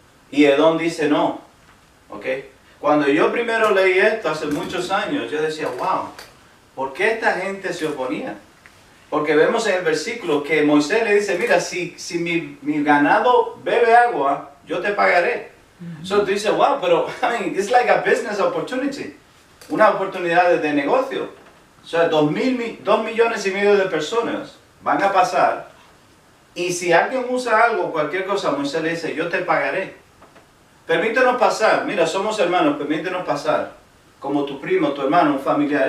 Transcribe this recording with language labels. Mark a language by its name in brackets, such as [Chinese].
[Spanish] Y Edom dice no. ¿Ok? Cuando yo primero leí esto hace muchos años, yo decía, wow, ¿por qué esta gente se oponía? Porque vemos en el versículo que Moisés le dice, mira, si mi ganado bebe agua, yo te pagaré. Tú dices, wow, pero [English] it's like a business opportunity. [Spanish] Una oportunidad de negocio. 2 millones y medio de personas van a pasar. Y si alguien usa algo, cualquier cosa, Moisés le dice, yo te pagaré. Permítenos pasar. Mira, somos hermanos, permítenos pasar. Como tu primo, tu hermano, un familiar.